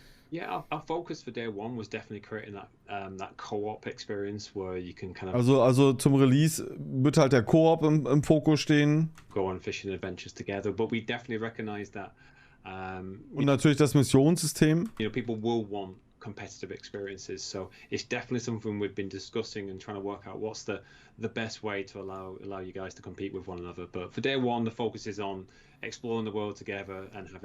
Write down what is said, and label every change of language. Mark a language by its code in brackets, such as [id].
[en] Yeah, our focus for day one was definitely creating that co-op experience where you can kind of [de] Also zum Release wird halt der Koop im Fokus stehen. [en] go on fishing adventures together. But we definitely recognize that [de] Und natürlich das Missionssystem. [en] people will want competitive experiences. So it's definitely something we've been discussing and trying to work out what's the best way to allow you guys to compete with one another. But for day one, the focus is on exploring the world together and having